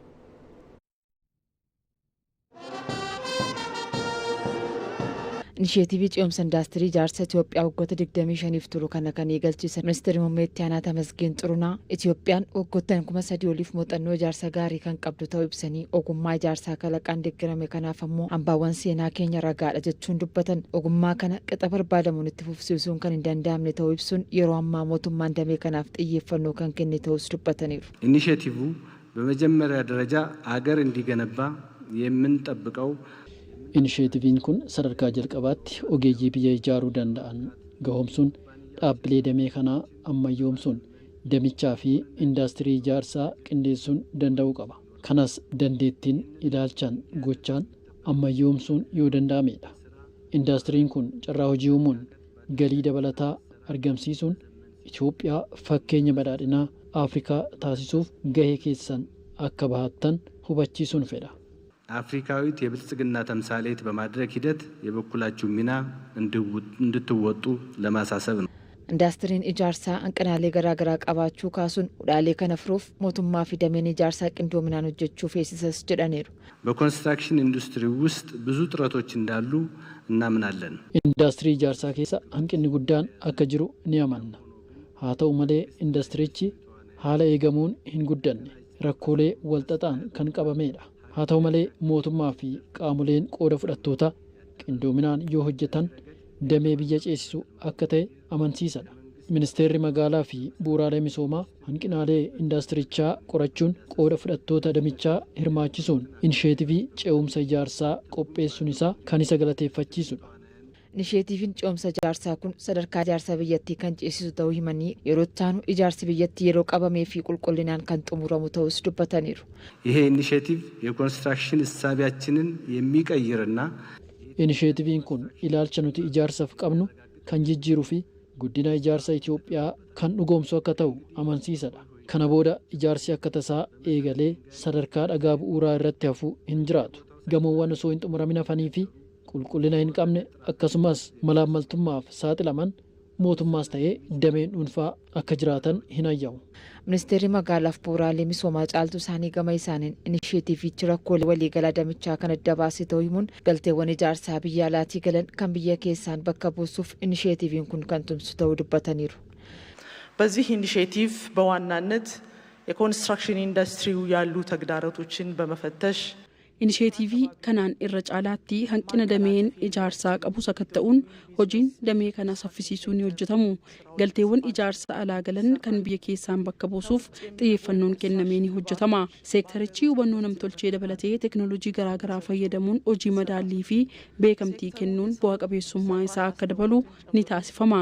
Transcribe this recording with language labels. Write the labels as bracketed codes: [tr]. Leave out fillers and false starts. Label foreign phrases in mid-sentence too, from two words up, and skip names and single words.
[om] Inisheetiivii ce'umsa indaastirii ijaarsa Itoophiyaa waggoota 25f turu kana kan eegalchiisan ministeerri muummee ittaanaa Tamasgen Xirunaa Itoophiyaan waggoottan 3,000 oliif muuxannoo ijaarsa gaarii kan qabdu ta'uu ibsanii ogummaa ijaarsaa kalaqaan deeggarame kanaaf ammoo hambaawwan seenaa keenya ragaadha jechuun dubbatan ogummaa kana qixa barbaadamuun itti fufsiisuun kan hin danda'amne ta'uu ibsuun yeroo ammaa mootummaan damee kanaaf xiyyeeffannoo kan kenne ta'us dubbataniiru. [am] ኢኒሼቲቭ በመጀመሪያ ደረጃ አገር እንዲገነባ የምንጠብቀው [om] Inisheetiiviin kun sadarkaa jalqabaatti ogeeyyii biyya ijaaruu danda'an gahoomsuun dhaabbilee damee kanaa ammayyoomsuun damichaa fi indaastirii ijaarsaa qindeessuun danda'uu qaba. Kanas dandeettiin ilaalchaan gochaan ammayyoomsuun yoo danda'amedha. Indaastiriin kun carraa hojii uumuun galii dabalataa argamsiisuun Itoophiyaa fakkeenya badhaadhinaa Afrikaa taasisuuf gahee keessan akka bahattan hubachiisuun fedha. [am] አፍሪካዊት የብልጽግና ተምሳሌት በማድረግ ሂደት የበኩላችሁ ሚና እንድትወጡ ለማሳሰብ ነው። [om] Indaastiriin ijaarsaa hanqinaalee garaagaraa qabaachuu kaasuun hudhaalee kana furuuf mootummaa fi dameen ijaarsaa qindoominaan hojjechuu feesisas jedhaniiru. [am] በኮንስትራክሽን ኢንዱስትሪ ውስጥ ብዙ ጥረቶች እንዳሉ እናምናለን። [om] ኢንዳስትሪ ijaarsaa keessa hanqinni guddaan akka jiru ni amanna. Haa ta'u malee indastirichi haala eegamuun hin guddanne rakkoolee walxaxaan kan qabamedha. Haa ta'u malee mootummaa fi qaamoleen qooda fudhattoota qindoominaan yoo hojjetan damee biyya ceesisu akka ta'e amansiisadha. Ministeerri magaalaa fi bu'uuraalee misoomaa hanqinaalee indaastirichaa qorachuun qooda fudhattoota damichaa hirmaachisuun inisheetivii ce'umsa ijaarsaa qopheessuun isaa kan isa galateeffachiisudha. Inisheetiiviin ce'umsa ijaarsaa kun sadarkaa ijaarsa biyyattii kan ceesisu ta'uu himanii yeroo ittaanu ijaarsi biyyattii yeroo qabamee fi qulqullinaan kan xumuramu ta'us dubbataniiru. [am] ይሄ ኢኒሼቲቭ የኮንስትራክሽን እሳቢያችንን የሚቀይርና [om] Inisheetiviin kun ilaalcha nuti ijaarsaaf qabnu kan jijjiiruu fi guddina ijaarsa Itoophiyaa kan dhugoomsu akka ta'u amansiisadha. Kana booda ijaarsi akka tasaa eegalee sadarkaa dhagaa bu'uuraa irratti hafuu hin jiraatu. Gamoowwan osoo hin xumuramin hafanii fi qulqullina hin qabne akkasumas malaammaltummaaf saaxilaman mootummaas ta'ee dameen dhuunfaa akka jiraatan hin hayyamu. Ministeerri magaalaaf bu'uuraalee misoomaa caaltuu isaanii gama isaaniin inisheetiivichi rakkoolee waliigalaa damichaa kan adda baase ta'uu himuun galteewwan ijaarsaa biyya alaatii galan kan biyya keessaan bakka buusuuf inisheetiiviin kun kan tumsu ta'uu dubbataniiru. [am] በዚህ ኢኒሼቲቭ በዋናነት የኮንስትራክሽን ኢንዱስትሪው ያሉ ተግዳሮቶችን በመፈተሽ [om] Inisheetivii kanaan irra caalaatti hanqina dameen ijaarsaa qabu sakatta'uun hojiin damee kana saffisiisuu ni hojjetamu. Galteewwan ijaarsa alaa galan kan biyya keessaan bakka buusuuf xiyyeeffannoon kennamee ni hojjetama. Seektarichi hubannoo namtolchee dabalatee teekinooloojii garaagaraa fayyadamuun hojii madaallii fi beekamtii kennuun bu'aa qabeessummaa isaa akka dabalu ni taasifama.